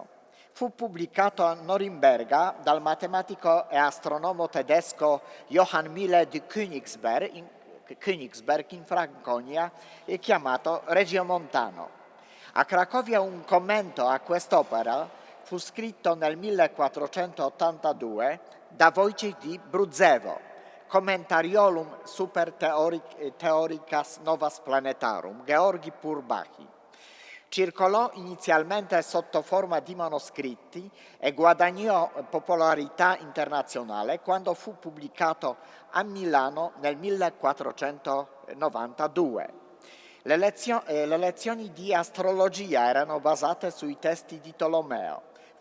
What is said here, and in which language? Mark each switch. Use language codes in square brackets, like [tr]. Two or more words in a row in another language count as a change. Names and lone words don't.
[it] Fu pubblicato a Norimberga dal matematico e astronomo tedesco Johann Mille di Königsberg in Franconia e chiamato Regiomontano. A Cracovia un commento a quest'opera fu scritto nel 1482 da Wojciech di Brudzewo, Commentariolum super theoricas novas planetarum, Georgi Purbachi. Circolò inizialmente sotto forma di manoscritti e guadagnò popolarità internazionale quando fu pubblicato a Milano nel 1492. Le lezioni di astrologia erano basate sui testi di Tolomeo.